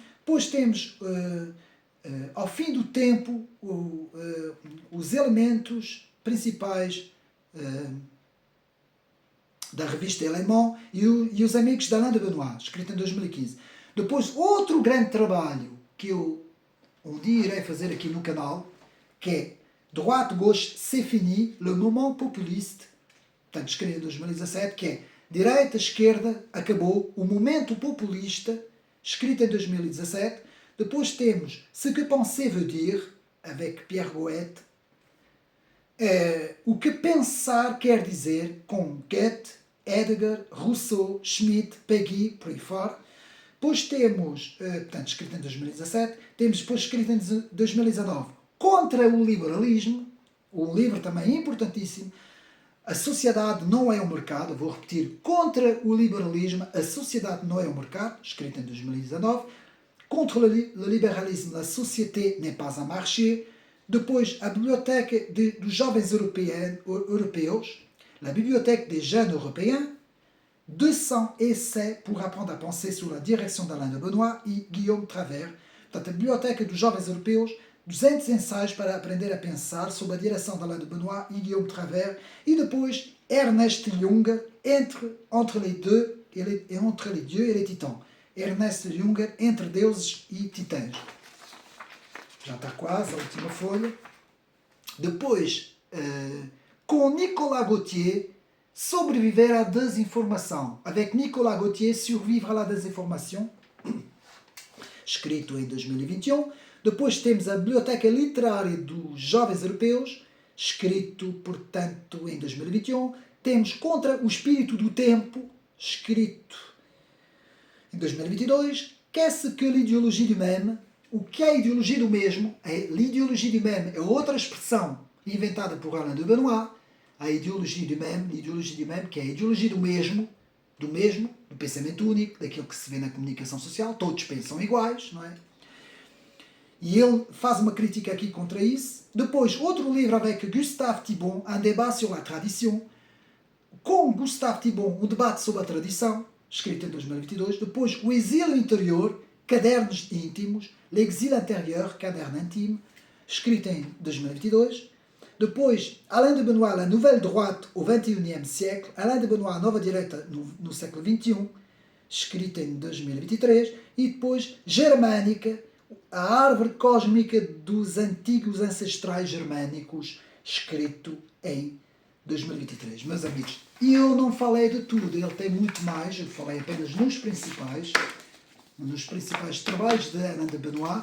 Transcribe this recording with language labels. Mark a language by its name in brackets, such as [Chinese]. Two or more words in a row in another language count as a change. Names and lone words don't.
[Portuguese] Depois temos, Ao Fim do Tempo, os elementos principais da revista Elements e os Amigos de Alain de Benoît, escrito em 2015. Depois, outro grande trabalho que eu um dia irei fazer aqui no canal, que é [French] Droite-Gauche, c'est fini, le moment populiste, [Portuguese] portanto, escrito em 2017, que é Direita-Esquerda, acabou, o momento populista, escrito em 2017. Depois temos [French] Ce que penser veut dire, avec Pierre Goethe, [Portuguese] O que pensar quer dizer, com Goethe, Heidegger, Rousseau, Schmitt, Péguy, por aí fora. Depois temos, portanto, escrito em 2017, temos depois escrito em 2019, Contra o Liberalismo, um livro também importantíssimo, A Sociedade não é o Mercado, vou repetir, Contra o Liberalismo, A Sociedade não é o Mercado, escrito em 2019, [French] Contre le libéralisme, La Société n'est pas un marché. [Portuguese] Depois, a Biblioteca dos Jovens Europeus, [French] La Bibliothèque des Jeunes Européens, 200 essais pour apprendre à penser sous la direction d'Alain de Benoît e Guillaume Travers. [Portuguese] Portanto, a Biblioteca dos Jovens Europeus, 200 ensaios para aprender a pensar sob a direção de Alain de Benoît e Guillaume Travers. E depois, [French] Ernest Junger, entre les dieux et les titans. [Portuguese] Ernest Junger, Entre Deuses e Titãs. Já está quase a última folha. Depois, com Nicolas Gauthier, Sobreviver à Desinformação. [French] Avec Nicolas Gauthier, Survivre à la Desinformation, [Portuguese] escrito em 2021. Depois temos a Biblioteca Literária dos Jovens Europeus, escrito, portanto, em 2021. Temos Contra o Espírito do Tempo, escrito em 2022. [French] Qu'est-ce que l'idéologie du même? [Portuguese] O que é a ideologia do mesmo? [French] L'ideologie du même [Portuguese] é outra expressão inventada por Alain de Benoist. A ideologia do même, que é a ideologia do mesmo, do pensamento único, daquilo que se vê na comunicação social. Todos pensam iguais, não é? E ele faz uma crítica aqui contra isso. Depois, outro livro [French] avec Gustave Thibon, Un débat sur la tradition. [Portuguese] Com Gustave Thibon, um debate sobre a tradição, escrito em 2022. Depois, O Exílio Interior, Cadernos Íntimos, [French] L'Exil Intérieur, [Portuguese] Caderno Intime, escrito em 2022. Depois, [French] Alain de Benoist, La Nouvelle Droite au XXIe siècle, Alain de Benoist, [Portuguese] a Nova Direita no século XXI, escrito em 2023. E depois, Germânica, a árvore cósmica dos antigos ancestrais germânicos, escrito em 2023. Meus amigos, eu não falei de tudo, ele tem muito mais, eu falei apenas nos principais trabalhos de Alain de Benoist.